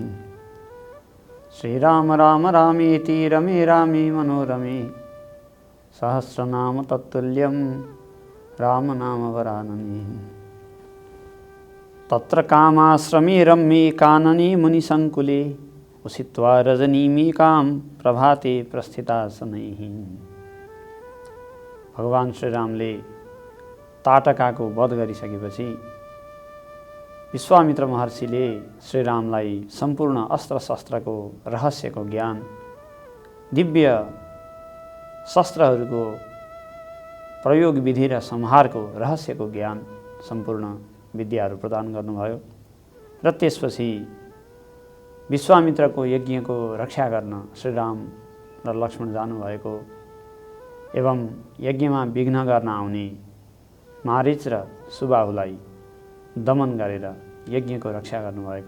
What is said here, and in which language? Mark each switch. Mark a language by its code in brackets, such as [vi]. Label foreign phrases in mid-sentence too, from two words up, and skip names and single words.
[sa] श्रीराम राम रामीति रमे रामे मनोरमे सहस्रनाम तत्तुल्यं राम नाम वरानने। तत्र कामाश्रमे रम्ये कानने मुनिसङ्कुले उषित्वा रजनीमिकां प्रभाते प्रस्थिता शनैः। [ne] भगवान श्रीरामले ताटकाको वध गरिसकेपछि विश्वामित्र महर्षिले श्रीरामलाई सम्पूर्ण अस्त्र शस्त्रको रहस्यको ज्ञान, दिव्य शस्त्रहरूको प्रयोग विधि र संहारको रहस्यको ज्ञान, सम्पूर्ण विद्याहरू प्रदान गर्नुभयो र त्यसपछि विश्वामित्रको यज्ञको रक्षा गर्न श्रीराम र लक्ष्मण जानुभएको एवं यज्ञमा विघ्न गर्न आउने मारीच र सुबाहुलाई दमन गरेर यज्ञको रक्षा गर्नुभएको।